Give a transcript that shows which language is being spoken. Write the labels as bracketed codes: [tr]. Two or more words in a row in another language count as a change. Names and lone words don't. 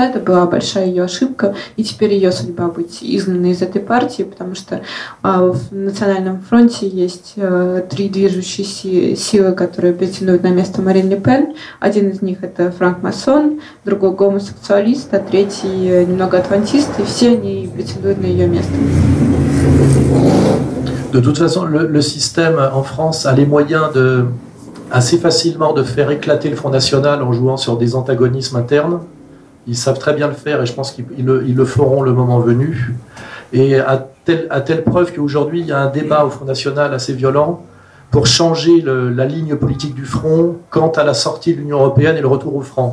[ru] Это была большая ее ошибка, и теперь ее судьба быть изгнанной из этой партии, потому что в Национальном фронте есть три движущие силы, которые претендуют на место Марин Ле Пен. Один из них — это франк-масон, другой — гомосексуалист, а tretий — немного адвентист, и все они претендуют на ее место. [fr] De toute façon, le système en France a les moyens assez facilement de faire éclater le Front National en jouant sur des antagonismes internes. Ils savent très bien le faire et je pense qu'ils le feront le moment venu. Et à à telle preuve qu'aujourd'hui, il y a un débat au Front National assez violent pour changer la ligne politique du Front quant à la sortie de l'Union européenne et le retour au franc.